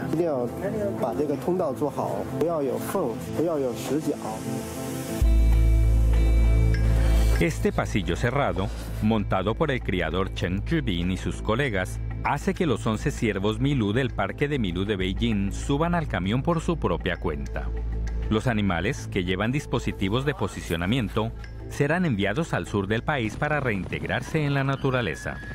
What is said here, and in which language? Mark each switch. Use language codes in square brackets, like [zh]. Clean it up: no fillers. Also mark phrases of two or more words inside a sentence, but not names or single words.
[zh] 一定要把这个通道做好，不要有缝，不要有死角。 [es] Este pasillo cerrado, montado por el criador Chen Zhibin y sus colegas, hace que los 11 ciervos Milú del Parque de Milú de Beijing suban al camión por su propia cuenta. Los animales, que llevan dispositivos de posicionamiento, serán enviados al sur del país para reintegrarse en la naturaleza.